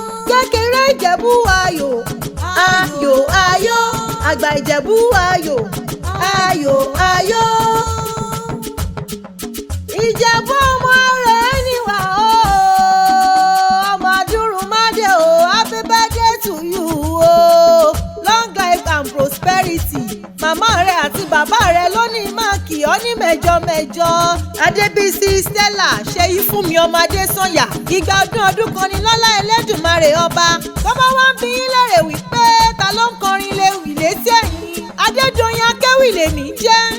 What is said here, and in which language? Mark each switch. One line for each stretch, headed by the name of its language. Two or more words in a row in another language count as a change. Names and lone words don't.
Yoruba: Kékeré Ìjẹ̀bú ayò, ayò, ayò. Àgbà Ìjẹ̀bú ayò, ayò, ayò. Ìjẹ̀bú ọmọ rẹ̀ ni wà ó. Ọmọ Adúrúmádé o,
English: happy birthday to you o. Long life and prosperity.
Yoruba: Màmá rẹ àti bàbá rẹ ló ní máa kì ọ́ ní mẹ́jọ mẹ́jọ. Adébísí Stella, ṣe yí fún mi ọmọ Adésànyà. Ìgbà ọdún ọdún kan ni lọ́lá Elédùmarè ọba. Tó bá wá ń bi yín lérè wípé ta ló ń kọrin lewì létí ẹ̀yìn? Adédoyin Akéwì lèmi jẹ́.